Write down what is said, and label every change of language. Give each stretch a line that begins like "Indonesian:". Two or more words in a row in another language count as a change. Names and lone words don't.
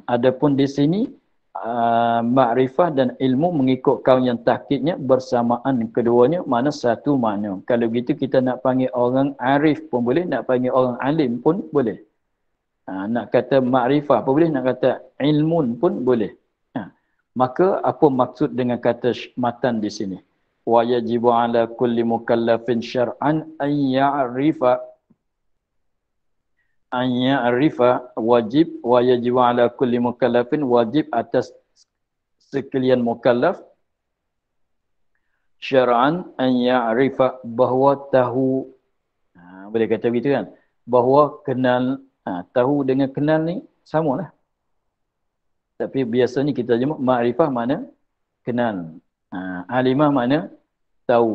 Malay: Adapun di sini, makrifah dan ilmu mengikut kaum yang tahqiqnya bersamaan keduanya, mana satu makna. Kalau gitu kita nak panggil orang arif pun boleh, nak panggil orang alim pun boleh. Nak kata makrifah pun boleh, nak kata ilmun pun boleh. Maka apa maksud dengan kata matan di sini?
Arabic: ويجب على كل مكلف شرعا أن يعرف واجب، ويجب على كل مكلف,
Malay: wajib atas sekalian mukallaf
Arabic: شرعا أن يعرف,
Malay: bahawa tahu, boleh kata begitu kan, bahawa kenal, tahu dengan kenal ni samalah. Tapi biasanya kita jumpa makrifah mana kenal, alimah mana tahu.